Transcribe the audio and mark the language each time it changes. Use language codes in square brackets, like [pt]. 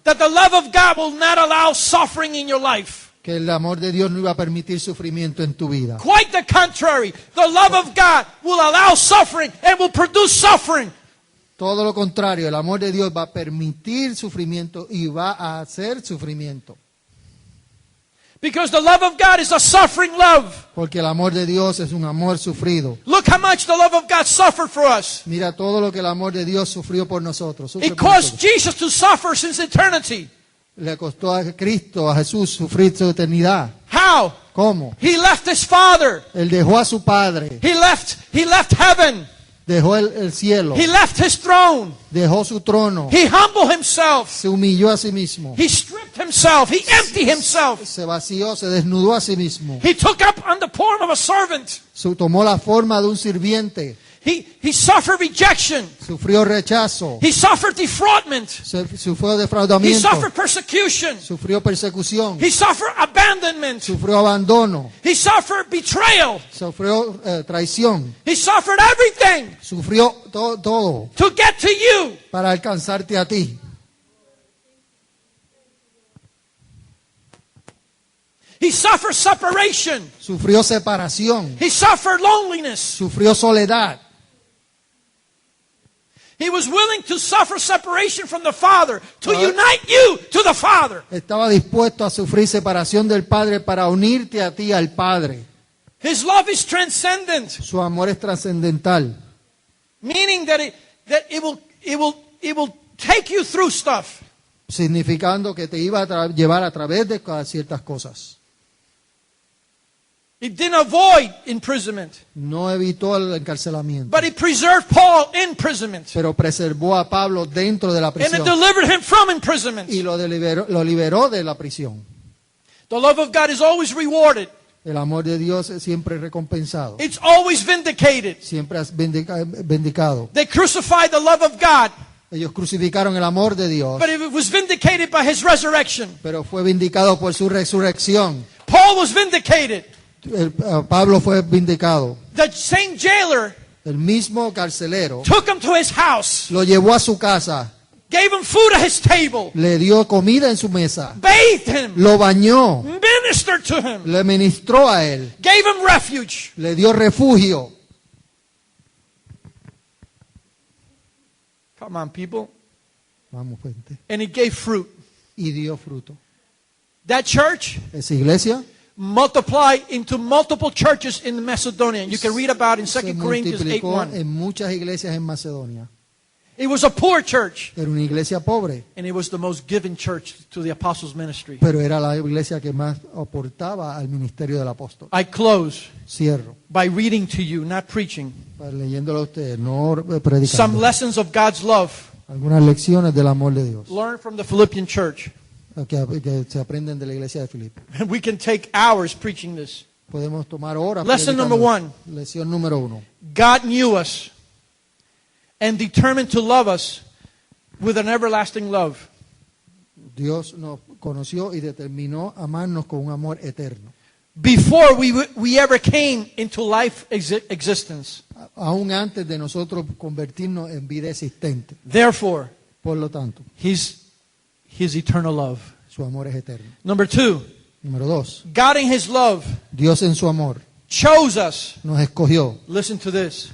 [en] That the love of God will not allow suffering in your life. [es] Que el amor de Dios no iba a permitir sufrimiento en tu vida. [en] Quite the contrary. The love of God will allow suffering and will produce suffering. [es] Todo lo contrario, el amor de Dios va a permitir sufrimiento y va a hacer sufrimiento. [en] Because the love of God is a suffering love. [es] Porque el amor de Dios es un amor sufrido. [en] Look how much the love of God suffered for us. [es] Mira todo lo que el amor de Dios sufrió por nosotros. Sufre [en] It [es] por [en] caused [es] nosotros. [en] Jesus to suffer since eternity. [es] Le costó a Cristo, a Jesús, sufrir su eternidad. [en] How? [es] ¿Cómo? [en] He left his Father. [es] Él dejó a su Padre, [en] He left heaven. [es] dejó el cielo, [en] He left his throne. [es] dejó su trono, [en] He humbled himself. [es] se humilló a sí mismo, [en] He stripped himself. He emptied himself. [es] se vació, se desnudó a sí mismo, [en] He took up on the form of a servant. [es] tomó la forma de un sirviente, [en] He suffered rejection. [es] sufrió rechazo, [en] He suffered defraudment. [es] sufrió [en] He [es] defraudamiento, [en] suffered persecution. [es] sufrió persecución, [en] He suffered abandonment. [es] sufrió abandono, [en] He suffered betrayal. [es] sufrió traición, [en] He suffered everything [es] sufrió todo [en] to get to you. [es] para alcanzarte a ti. [en] He suffered separation. [es] Sufrió separación, [en] He suffered loneliness. [es] sufrió soledad. [en] He was willing to suffer separation from the Father to unite you to the Father. [es] Estaba dispuesto a sufrir separación del Padre para unirte a ti al Padre. [en] His love is transcendent, [es] Su amor es trascendental, [en] meaning that it will take you through stuff. [es] significando que te iba a llevar a través de ciertas cosas. [en] It didn't avoid imprisonment, [es] No evitó el encarcelamiento, [en] but it preserved Paul in imprisonment [es] pero preservó a Pablo dentro de la [en] and it [es] prisión [en] delivered him from imprisonment. [es] y lo liberó de la prisión. [en] The love of God is always rewarded. [es] El amor de Dios es siempre recompensado, [en] It's always vindicated. [es] siempre es vindicado. [en] They crucified the love of God, [es] Ellos crucificaron el amor de Dios, [en] but it was vindicated by his resurrection. [es] pero fue vindicado por su resurrección. [en] Paul was vindicated. [es] Pablo fue vindicado. [en] The same jailer [es] El mismo carcelero [en] took him to his house, [es] lo llevó a su casa, [en] gave him food at his table, [es] le dio comida en su mesa, [en] bathed him, [es] lo bañó, [en] ministered to him, [es] le ministró a él, [en] gave him refuge. [es] le dio refugio. [en] Come on, people. [es] Vamos, gente. [en] And it gave fruit. [es] Y dio fruto. [en] That church [es] Esa iglesia [en] multiplied into multiple churches in Macedonia. You can read about in [es] se [en] 2 Corinthians [es] multiplicó [en] 8:1. [es] en muchas iglesias en Macedonia. [en] It was a poor church. [es] Era una iglesia pobre, [en] And it was the most giving church to the apostles' ministry. [es] pero era la iglesia que más aportaba al ministerio del apóstol. [en] I close [es] Cierro, [en] by reading to you, not preaching, [es] leyéndolo a ustedes, no [en] some [es] predicando. [en] lessons of God's love [es] Algunas lecciones del amor de Dios [en] learned from the Philippian church. [es] que se aprenden de la iglesia de Filipo. [en] And we can take hours preaching this. [es] Podemos tomar horas. [en] Lesson [es] predicando. [en] number 1. [es] Lección número 1. [en] God knew us and determined to love us with an everlasting love. [es] Dios nos conoció y determinó amarnos con un amor eterno. [en] Before we ever came into life existence. [es] Aún antes de nosotros convertirnos en vida existente. [en] Therefore, [es] Por lo tanto, [en] His eternal love. [es] su amor es eterno. [en] Number 2, [es] Número 2. [en] God in His love [es] Dios en su amor [en] chose us. [es] nos escogió. [en] Listen to this.